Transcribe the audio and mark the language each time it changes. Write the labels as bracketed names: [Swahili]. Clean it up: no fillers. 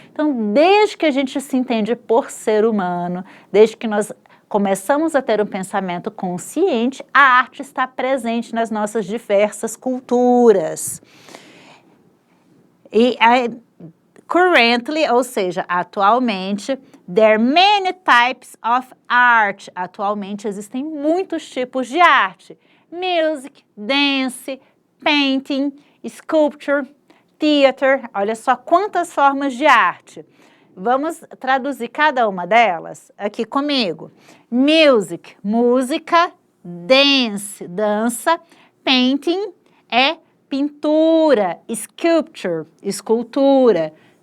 [Portuguese] Então, desde que a gente se entende por ser humano, desde que nós começamos a ter um pensamento consciente, a arte está presente nas nossas diversas culturas. [English] E currently, [Portuguese] ou seja, atualmente, [English] there are many types of art. [Portuguese] Atualmente existem muitos tipos de arte. [English] Music, dance, painting, sculpture, theater. [Portuguese] Olha só quantas formas de arte. Vamos traduzir cada uma delas aqui comigo. Music, música. Dance, dança. Painting é pintura. Sculpture, escultura.